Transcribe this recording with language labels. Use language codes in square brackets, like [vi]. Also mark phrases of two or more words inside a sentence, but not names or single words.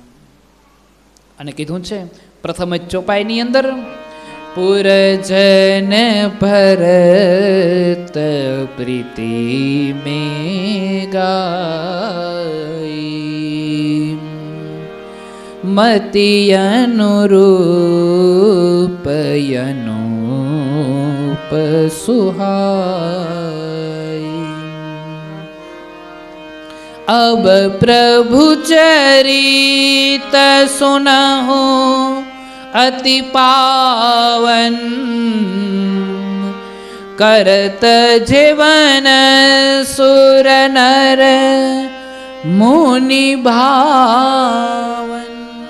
[gu] અને કીધું છે પ્રથમ જ ચોપાઈની અંદર, [awi] पुरजन भरत प्रीति मे गाई, मति अनुरूप अनुप सुहाई. अब प्रभु चरित सुनहु अति पावन, करत जीवन सुर नर मुनि भावन.